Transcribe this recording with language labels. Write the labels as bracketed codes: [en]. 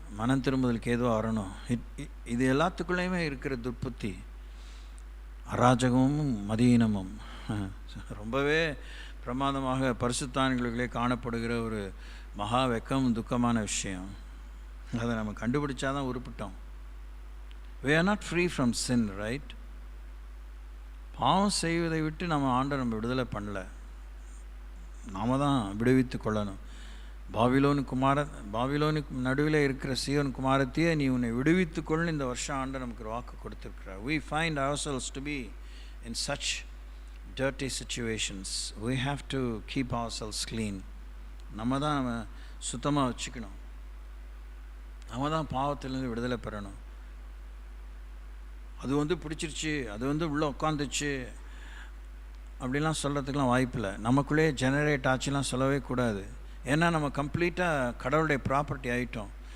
[ta] மனம் திரும்புதலுக்கு ஏதோ வரணும். இது எல்லாத்துக்குள்ளேயுமே இருக்கிற துர்ப்புத்தி, அராஜகமும் மதியீனமும் ரொம்பவே பிரமாதமாக பரிசுத்தான்களுக்குள்ளே காணப்படுகிற ஒரு மகா வெக்கம், துக்கமான விஷயம். அதை நம்ம கண்டுபிடிச்சாதான் உருப்பிட்டோம். [en] We are not free from sin, right? [ta] பாவம் செய்வதை விட்டு நம்ம ஆண்டவர் விடுதலை பண்ணல, நாம தான் விடுவித்து கொள்ளணும். பாபிலோனுக்கு நடுவில் இருக்கிற சீயோன் குமாரத்தையே நீ உன்னை விடுவித்து கொள்ளு இந்த வருஷம் ஆண்டவர் நமக்கு வாக்கு கொடுத்துருக்கிறார். [en] We find ourselves to be in such dirty situations. We have to keep ourselves clean. [ta] நம்ம தான் சுத்தமாக வச்சுக்கணும். நம்ம தான் பாவத்திலேருந்து விடுதலை பெறணும். அது பிடிச்சிருச்சு, அது உள்ளே உட்காந்துச்சு அப்படிலாம் சொல்கிறதுக்கெலாம் வாய்ப்பில்லை. நமக்குள்ளே ஜெனரேட் ஆச்சுலாம் சொல்லவே கூடாது. ஏன்னா நம்ம கம்ப்ளீட்டாக கடவுளுடைய ப்ராப்பர்ட்டி ஆகிட்டோம்.